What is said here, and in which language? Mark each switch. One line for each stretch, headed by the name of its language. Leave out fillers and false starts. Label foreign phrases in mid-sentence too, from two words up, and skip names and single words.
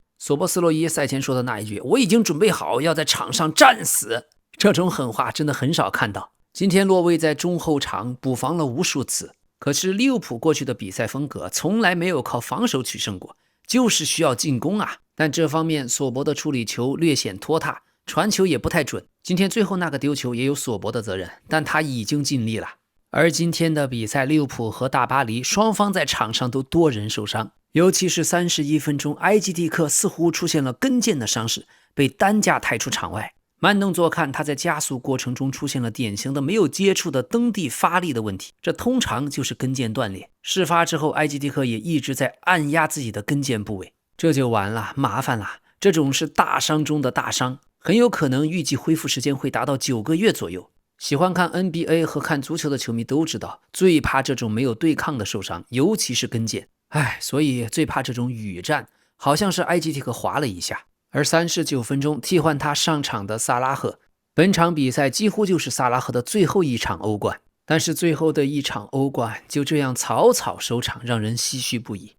Chinese: 索博斯洛伊賽前說的那一句，我已經準備好要在場上戰死，這種狠話真的很少看到。今天洛威在中後場補防了無數次，可是利物浦過去的比賽風格從來沒有靠防守取勝過，就是需要進攻啊。但這方面索博的處理球略顯拖沓，傳球也不太準。今天最後那個丟球也有索博的責任，但他已經盡力了。而今天的比賽，利物浦和大巴黎雙方在場上都多人受傷，尤其是31分鐘，埃基蒂克似乎出現了跟腱的傷勢，被担架抬出场外。慢动作看，他在加速過程中出現了典型的沒有接觸的蹬地發力的問題，這通常就是跟腱斷裂。事發之後，埃基蒂克也一直在按壓自己的跟腱部位，這就完了，麻煩了。這種是大傷中的大傷，很有可能預計恢復時間會達到9個月左右。喜歡看 NBA 和看足球的球迷都知道，最怕這種沒有對抗的受傷，尤其是跟腱。所以最怕這種雨戰，好像是埃基蒂克滑了一下。而39分鐘替換他上場的薩拉赫，本場比賽幾乎就是薩拉赫的最後一場歐冠，但是最後的一場歐冠就這樣草草收場，讓人唏噓不已。